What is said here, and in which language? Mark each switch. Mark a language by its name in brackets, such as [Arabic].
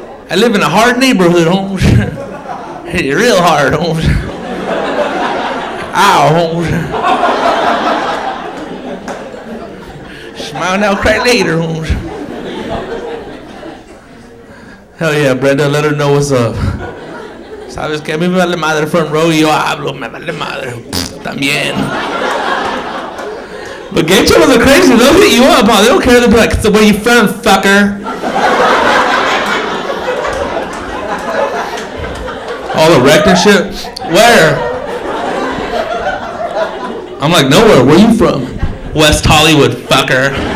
[English] I live in a hard neighborhood, Holmes. Real hard, Holmes. Ow, Holmes. Smile now, cry later, Holmes. Hell yeah, Brenda, let her know what's up. [Spanish] Sabes que a mí me vale madre [English] front row [Spanish] y yo hablo, me vale madre. También. [English] But gay cholos are crazy, they'll hit you up, huh? They don't care, they'll be like, so where you from, fucker? All erect and shit? Where? I'm like, nowhere. Where you from? West Hollywood, fucker.